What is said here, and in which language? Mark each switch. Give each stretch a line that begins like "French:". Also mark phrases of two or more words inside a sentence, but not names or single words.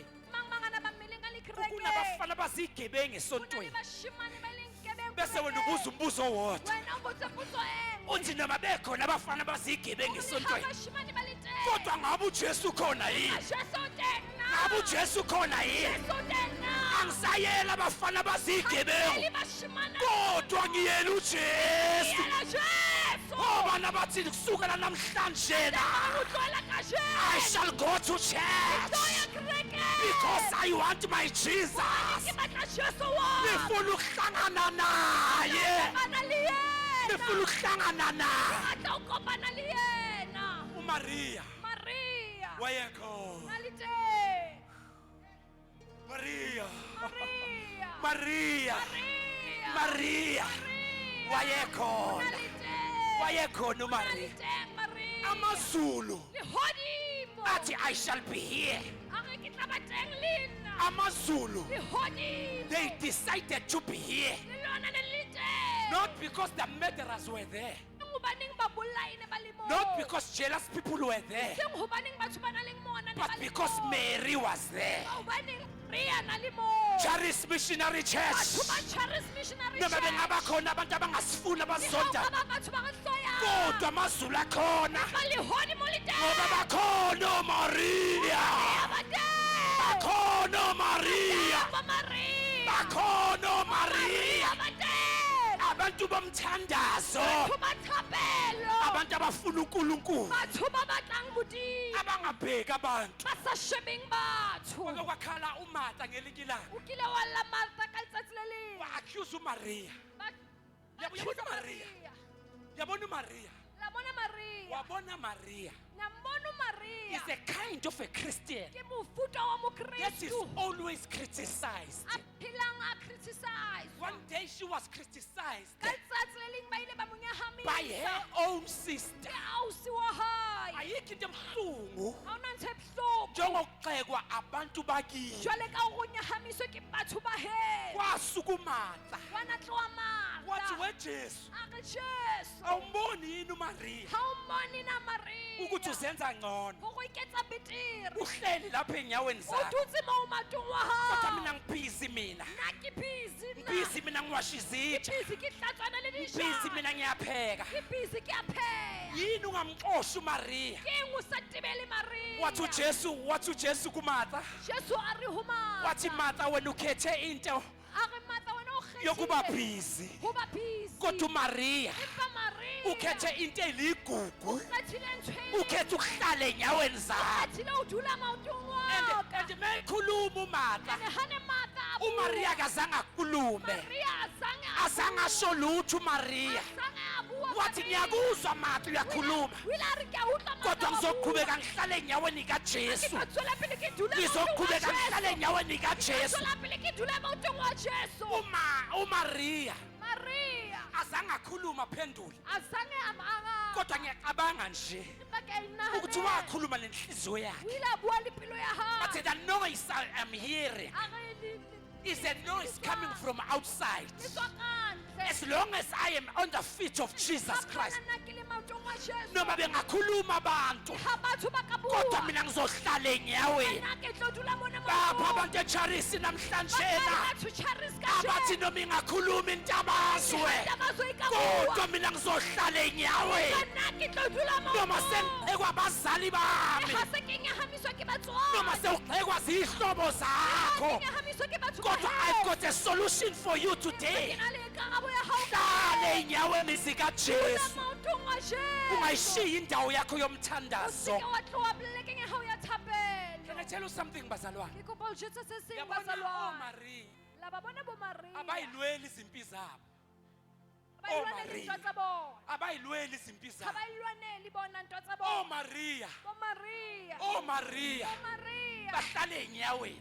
Zulu: Kunabafana bazigebengu esontweni, bese wena ubuza umbuzo owodwa, uthi noma bekhona abafana bazigebengu esontweni, kodwa ngabe uJesu khona yini? Ngabe uJesu khona yini? Angisayela abafana bazigebengu, kodwa ngiyela uJesu. Obana bathi kusukela namhlanje
English: I shall go to church because I want my Jesus.
Zulu: Ngifuna ukuhlangana naye, ngifuna ukuhlangana naye. uMaria wayekhona. Maria wayekhona uMaria. AmaZulu athi I shall be here.
English: AmaZulu, they decided to be here not because the murderers were there, not because jealous people were there, but because Mary was there.
Zulu: Charis Missionary Church, noma bengabakhona abantu abangasifuna abazonda, kodwa AmaZulu akhona ngoba bakhona uMaria, bakhona uMaria, bakhona uMaria. Abantu bomthandazo, abantu abafuna uNkulunkulu, abangabheki abantu. Kwakhala uMartha ngelinye ilanga, wa-accuse uMaria. Yabona uMaria, wabona
English: Maria is a kind of a Christian that is always criticized. One day she was criticized by her own sister.
Zulu: Ayikho into ebuhlungu njengokugxekwa abantu bakithi. Kwasuka uMartha wathi weJesu, awumboni yini uMaria ukuthi uzenza ngcono, uhleli lapha enyaweni zakhe, kodwa mina ngibhizi, mina ngibhizi, mina ngiwasha izitsha,
Southern Sotho: busy ke tlatswana le busy dishana,
Zulu: mina ngiyapheka.
Southern Sotho: ke busy ke a pheya.
Zulu: Yini ungamxoshi uMaria?
Southern Sotho: Ke eng o sa tebele Maria?
Zulu: Wathi uJesu kuMatha,
Southern Sotho: Jesu a re ho Martha,
Zulu: wathi Martha wena ukhethe into
Southern Sotho: a re Martha wena o
Zulu: yokuba
Southern Sotho: kgethile
Zulu: busy.
Southern Sotho: ho ba busy.
Zulu: Kodwa uMaria
Southern Sotho: Empa Maria
Zulu: ukhethe into eligugu.
Southern Sotho: o kgethile ntho e
Zulu: Ukhethe ukuhlala enyaweni zakhe.
Southern Sotho: kgethile ho dula maotong wa ka.
Zulu: And mekhuluma uMatha,
Southern Sotho: Ene hane Martha a bua,
Zulu: uMaria akazange akhulume.
Southern Sotho: Maria
Zulu: Azange asho lutho uMaria. Wathi ngiyakuzwa Martha uyakhuluma. Kodwa ngizoqhubeka ngihlale enyaweni kaJesu. Ngizoqhubeka ngihlale enyaweni kaJesu. uMaria azange akhuluma aphendule. Kodwa ngiyacabanga nje ukuthi wakhuluma nenhliziyo yakhe.
English: But the noise I'm hearing is a noise coming from outside. As long as I am on the feet of Jesus Christ,
Zulu: noma bengakhuluma abantu, kodwa mina ngizohlala enyaweni. Lapha abantu eCharisi namhlanje abathi noma ingakhuluma intabazwe, kodwa mina ngizohlala enyaweni. Noma sengixekwa abazali bami, noma sewuxekwa zihlobo zakho, kodwa
English: I've got a solution for you today.
Zulu: Hlala enyaweni zikaJesu. Ungayishiyi indawo yakho yomthandazo.
English: Can I tell you something bazalwane?
Zulu: Yabona oMaria abayilweli izimpi zabo. Abayilweli izimpi zabo. Maria bahlale enyaweni.